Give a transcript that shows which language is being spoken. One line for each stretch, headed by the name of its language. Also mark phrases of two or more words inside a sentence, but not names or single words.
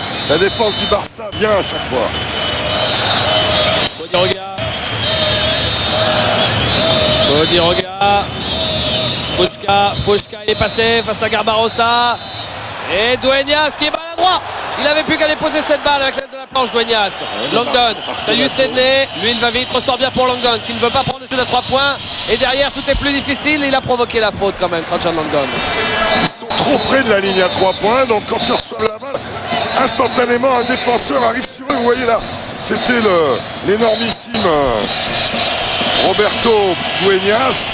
French: La défense du Barça vient à chaque fois. Bodiroga. Bodiroga. Fouchka, il est passé face à Garbarossa. Et Dueñas qui est maladroit. Il avait plus qu'à déposer cette balle avec l'aide de la planche. Dueñas. Langdon. Tyus Sedney. Lui, il va vite. Ressort bien pour Langdon qui ne veut pas prendre le jeu à 3 points. Et derrière, tout est plus difficile. Il a provoqué la faute quand même, Trajan Langdon. Ils sont trop près de la ligne à 3 points. Donc quand ils reçoivent la balle, instantanément, un défenseur arrive sur eux. Vous voyez là, c'était l'énormissime Roberto Dueñas.